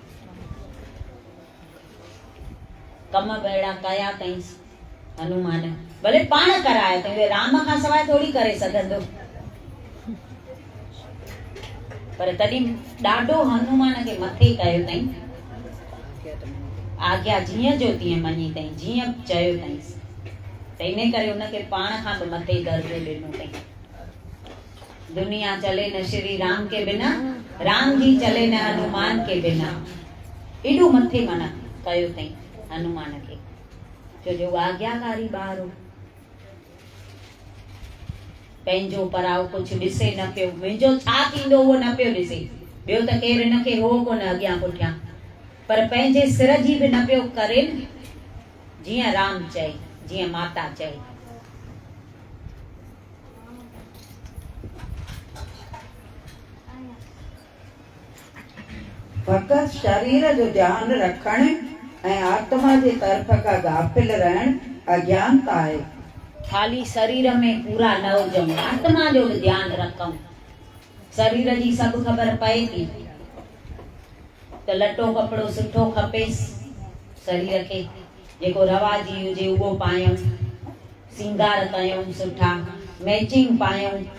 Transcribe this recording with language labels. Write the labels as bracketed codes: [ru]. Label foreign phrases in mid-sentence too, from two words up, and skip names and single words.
[sd] कम बेड़ा कया अथई हनुमान, भले पाण कराया अथई, राम खां सवाइ थोरी करे सघंदो, पर तॾहिं ॾाढो हनुमान खे मथे कयो अथई। आज्ञा जीअं जो तीअं मञी अथई, जीअं चयो अथई, त इन करे उनखे पाण खां बि मथे दर्जो ॾिनो अथई। [hi] दुनिया चले न श्री राम के बिना, राम जी चले न हनुमान के बिना। [sd] एॾो मथे माना कयो अथई हनुमान खे, छो जो आज्ञाकारी ॿार हो। पंहिंजो पराओ कुझु ॾिसे न पियो, मुंहिंजो छा थींदो उहो न पियो ॾिसे, ॿियो त केरु हिनखे हो कोन अॻियां पुठियां, पर पंहिंजे सिर जी बि न पियो करे, जीअं राम चए, जीअं माता चए। फ़क़ति शरीर जो ध्यानु रखणु ऐं आत्मा जे तरफ़ खां गाफ़िल रहणु अज्ञानता आहे। खाली शरीर में पूरा न हुजऊं, आत्मा जो बि ध्यानु रखूं। शरीर जी सभु ख़बर पए थी त लटो कपिड़ो सुठो खपेसि शरीर खे, जेको रवाजी हुजे उहो पायूं, सिंगार कयूं सुठा, मैचिंग पायूं।